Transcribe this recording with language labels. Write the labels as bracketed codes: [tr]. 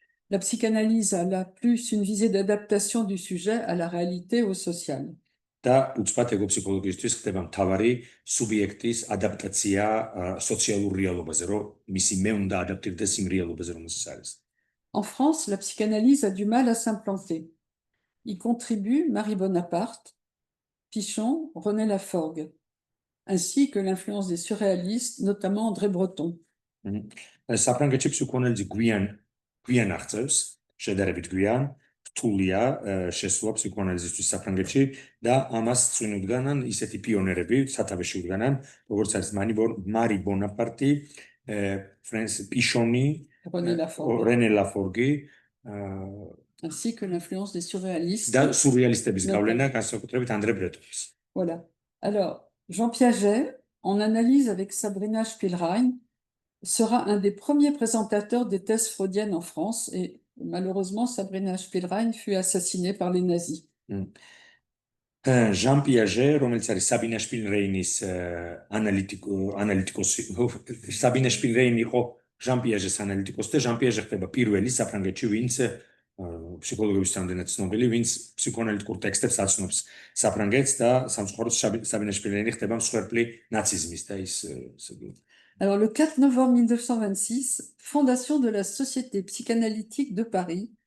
[fr] La psychanalyse a plus une visée d'adaptation du sujet à la réalité au social. [ka] და უცბად ეგოფსიქოლოგიისთვის ხდება მთავარი სუბიექტის ადაპტაცია სოციალურ რეალობაზე, რომ მისი მე უნდა ადაპტირდეს იმ რეალობაზე, რომელსაც არის. [fr] En France, la psychanalyse a du mal à s'implanter. Y contribuent Marie Bonaparte, Pichon, René Laforgue, ainsi que l'influence des surréalistes, notamment André Breton. [ka] საფრანგეთში ფსიქოანალიზი გვიან აღწევს, შედარებით გვიან, რთულია შესვლა ფსიქოანალიზისთვის საფრანგეთში და ამას წვინუდგანან ისეთი პიონერები სათავეში უდგანან, როგორც არის მარი ბონაპარტი, ფრენს პიშონი, რენე ლაფორგი, [fr] ainsi que l'influence des surréalistes. [ka] და სურეალისტების გავლენა განსაკუთრებით ანდრე ბრეტონის. [fr] Voilà. Alors, Jean Piaget, en analyse avec Sabrina Spielrein, sera un des premiers présentateurs des thèses freudiennes en France et malheureusement, Sabrina Spielrein fut assassinée par les nazis. [ka] Jean Piaget, რომელიც არის საბინა შპილრეინის ანალიტიკოსი, საბინა შპილრეინი იყო Jean Piaget-ის ანალიტიკოსი და Jean Piaget ხდება პირველი საფრანგეთში, ვინც ფსიქოლოგების რამდენად ცნობილი, ვინც ფსიქოანალიტიკურ ტექსტებს აცნობს საფრანგეთს და სამწუხაროდ საბინა შპილრეინი ხდება მსხვერპლი ნაციზმის და ის. [fr] Alors, le 4 novembre 1926, fondation de la Société psychanalytique de Paris.